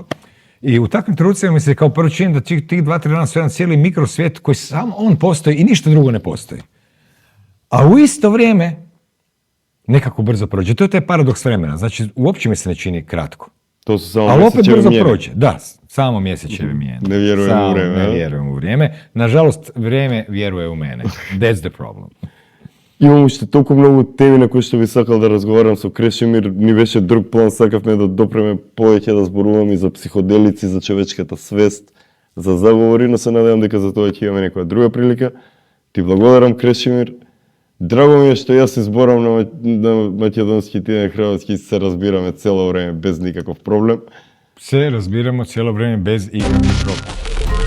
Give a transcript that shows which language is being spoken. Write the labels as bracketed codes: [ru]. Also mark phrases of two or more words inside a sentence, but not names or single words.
[hr] I u takvim trenucima mi se kao prvo čini da tih 2-3 dana su jedan cijeli mikrosvijet koji sam on postoji i ništa drugo ne postoji. A u isto vrijeme nekako brzo prođe. To je taj paradoks vremena. Znači, uopće mi se ne čini kratko. To su samo ali opet brzo mjene. prođe. Da, samo mjesečeve mijene. Ne vjerujem u vreme. Ne vjerujem u vrijeme. Nažalost, vrijeme vjeruje u mene. [en] That's the problem. [mk] Имам уште толку многу теми на кои што би сакал да разговарам со Крешимир. Ни беше друг план, сакавме да допреме повеќе да зборуваме за психоделици, за човечката свест, за заговори, но се надевам дека за тоа ќе имаме некоја друга прилика. Ти благодарам, Крешимир. Драго ми е што јас изборам на македонски, ти на хрватски, се разбираме цело време без никаков проблем. [hr] Се разбирamo cijelo vrijeme bez ikakvih problema.